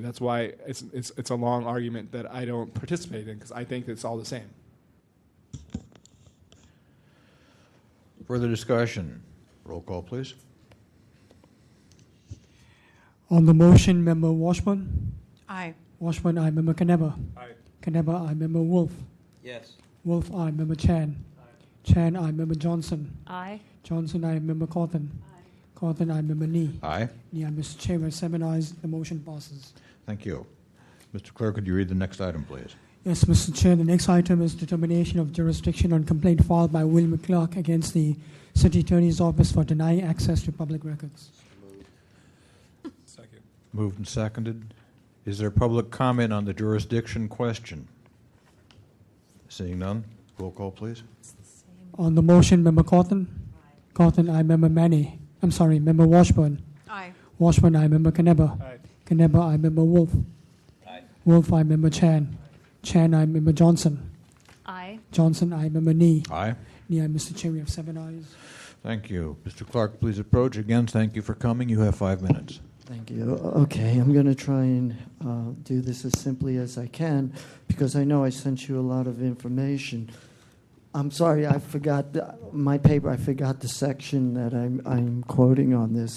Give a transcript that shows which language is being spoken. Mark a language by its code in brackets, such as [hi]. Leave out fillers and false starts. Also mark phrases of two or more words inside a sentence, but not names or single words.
[en] That's why it's a long argument that I don't participate in, because I think it's all the same. Further discussion. Roll call, please. On the motion, Member Washburn? Aye. Washburn, aye. Member Knebber? Aye. Knebber, aye. Member Wolf? Yes. Wolf, aye. Member Chan? Aye. Chan, aye. Member Johnson? Aye. Johnson, aye. Member Cawthon? Aye. Cawthon, aye. Member Nee? Aye. Nee, aye. Mr. Chairman, 7 ayes. The motion passes. Thank you. Mr. Clerk, could you read the next item, please? Yes, Mr. Chair. The next item is determination of jurisdiction on complaint filed by William Clark against the City Attorney's Office for denying access to public records. Second. Moved and seconded. Is there public comment on the jurisdiction question? Seeing none, roll call, please. On the motion, Member Cawthon? Aye. Cawthon, aye. Member Manny? I'm sorry, Member Washburn? Aye. Washburn, aye. Member Knebber? Aye. Knebber, aye. Member Wolf? Aye. Wolf, aye. Member Chan? Chan, aye. Member Johnson? Aye. Johnson, aye. Member Nee? Aye. Nee, aye. Mr. Chair, we have 7 ayes. Thank you. Mr. Clark, please approach. Again, thank you for coming. You have 5 minutes. Thank you. Okay, I'm going to try and do this as simply as I can because I know I sent you a lot of information. I'm sorry, I forgot my paper. I forgot the section that I'm quoting on this.